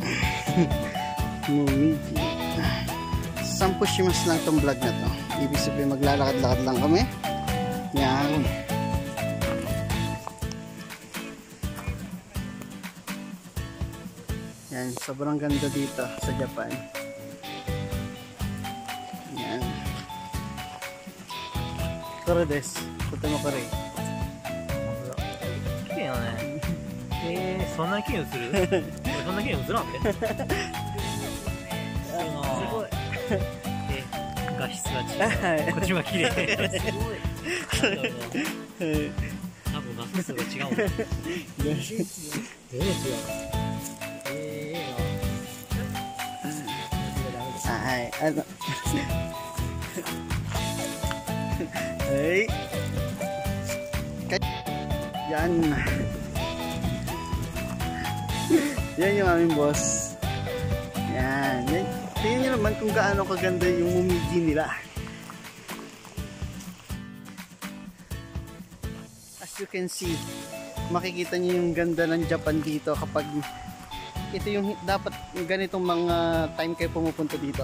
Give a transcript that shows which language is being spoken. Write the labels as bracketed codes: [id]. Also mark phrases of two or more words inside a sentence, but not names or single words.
[tl] Mumiji. Sampushimas lang tong vlog na to. Ibig sabihin maglalakad-lakad lang kami. Yan. Yan, sobrang ganda dito sa Japan. [ja] これです. とてもこれ. 綺麗よね。そんなに綺麗に映る？俺そんな綺麗に映らんで。すごい。画質が違う。こっちが綺麗。すごい。多分画素数が違うんだ。全然違う。はい、Hey. [tl] Yan. Yan yung aming boss. Yan. Tingnan nyo naman kung gaano kaganda yung mumiji nila. [en] As you can see, [tl] makikita nyo yung ganda ng Japan dito kapag ito yung dapat ganitong mga time kayo pumupunta dito.